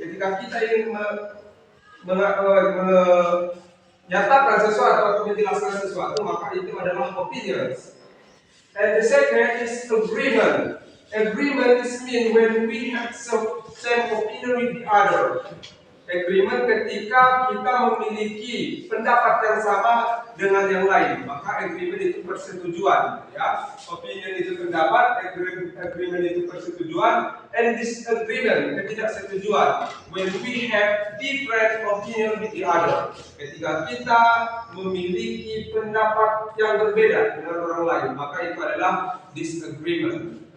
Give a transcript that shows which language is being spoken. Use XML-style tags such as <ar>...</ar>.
<id>Ketika kita ingin menyatakan sesuatu atau menjelaskan sesuatu, maka itu adalah opinions.</id> <en>And the second is agreement. Agreement is mean when we have same opinion with the other.</en> <id>Agreement ketika kita memiliki pendapat yang sama dengan yang lain, maka agreement itu persetujuan, ya. Opinion itu pendapat, agreement itu persetujuan, and disagreement ketidaksetujuan.</id> <en>When we have different opinion with the other,</en> <id>ketika kita memiliki pendapat yang berbeda dengan orang lain, maka itu adalah disagreement.</id>